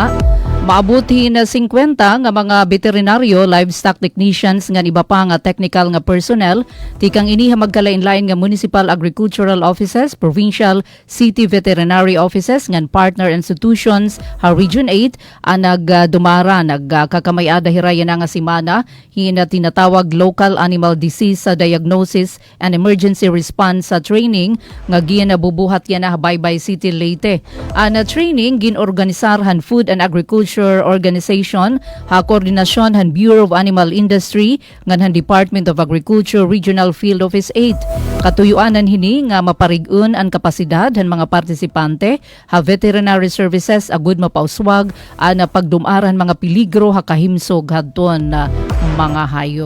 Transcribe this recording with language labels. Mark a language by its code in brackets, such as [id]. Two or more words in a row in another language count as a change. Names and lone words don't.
[war] Maabuti na 50 nga mga veterinaryo, [en] livestock technicians [war] nga iba pa nga technical nga personnel tikang ini magkalain-lain nga [en] municipal agricultural offices, provincial city veterinary offices [war] ngan [en] partner institutions [war] ha Region 8 ang nagdumara nagkakamayada hirayan nga simana hina tinatawag [en] local animal disease diagnosis and emergency response training [war] nga ginabubuhat yan na Baybay City Leyte. Ang training ginorganisarhan Food and Agriculture Organization ha koordinasyon han Bureau of Animal Industry ngan han Department of Agriculture Regional Field Office 8. Katuyuanan hini nga maparig-un ang kapasidad han mga partisipante ha [en] veterinary services [war] agud mapauswag ang pagdumaran mga peligro ha kahimsog hadton mga hayop.